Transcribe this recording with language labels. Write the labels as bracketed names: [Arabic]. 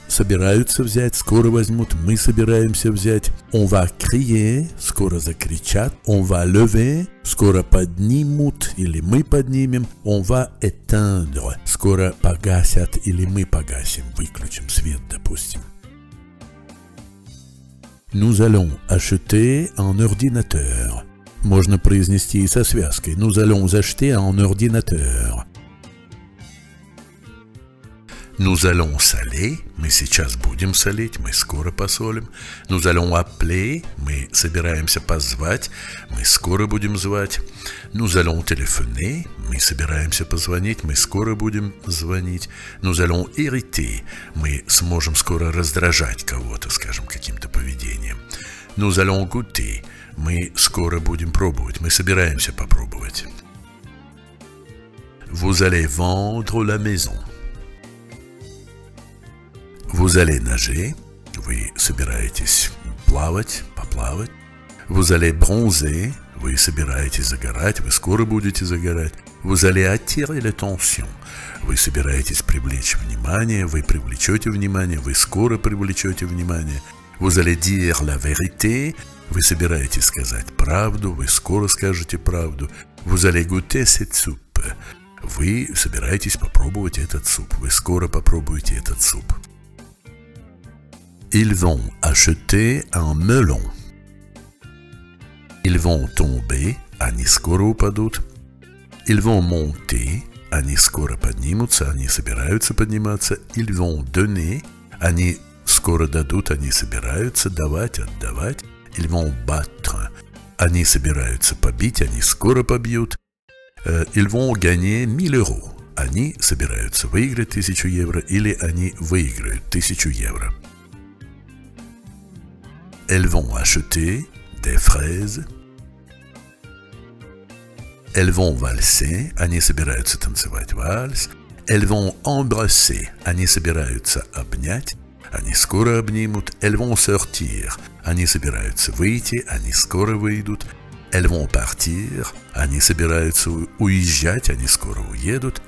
[Russian] Собираются взять, скоро возьмут, мы собираемся взять. [French] On va crier. [Russian] Скоро закричат. [French] On va lever. [Russian] Скоро поднимут или мы поднимем. [French] On va éteindre. [Russian] Скоро погасят или мы погасим, выключим свет, допустим. [French] Nous allons acheter un ordinateur. [Russian] Можно произнести и со связкой. [French] Nous allons acheter un ordinateur. Nous allons saler. [Russian] Мы сейчас будем солить, мы скоро посолим. [French] Nous allons appeler. [Russian] Мы собираемся позвать, мы скоро будем звать. [French] Nous allons téléphoner. [Russian] Мы собираемся позвонить, мы скоро будем звонить. [French] Nous allons irriter. [Russian] Мы сможем скоро раздражать кого-то, скажем, каким-то поведением. [French] Nous allons goûter. [Russian] Мы скоро будем пробовать, мы собираемся попробовать. [French] Vous allez vendre la maison. Vous allez nager. [Russian] Вы собираетесь плавать, поплавать. [French] Vous allez bronzer. [Russian] Вы собираетесь загорать, вы скоро будете загорать. [French] Vous allez attirer l'attention. [Russian] Вы собираетесь привлечь внимание, вы привлечете внимание, вы скоро привлечете внимание. [French] Vous allez dire la vérité. [Russian] Вы собираетесь сказать правду, вы скоро скажете правду. [French] Vous allez goûter cette soupe. [Russian] Вы собираетесь попробовать этот суп, вы скоро попробуете этот суп. [French] Ils vont acheter un melon. Ils vont tomber, [Russian] они скоро упадут. [French] Ils vont monter, [Russian] они скоро поднимутся, они собираются подниматься. [French] Ils vont donner, [Russian] они скоро дадут, они собираются давать, отдавать. [French] Ils vont battre, [Russian] они собираются побить, они скоро побьют. [French] Ils vont gagner 1000 euros, [Russian] они собираются выиграть 1000 евро или они выиграют 1000 евро. [French] Elles vont acheter des fraises. Elles vont valser, [Russian] они собираются танцевать вальс. [French] Elles vont embrasser, [Russian] они собираются обнять, они скоро обнимут. [French] Elles vont sortir, [Russian] они собираются выйти, они скоро выйдут. [French] Elles vont partir, [Russian] они собираются уезжать, они скоро уедут.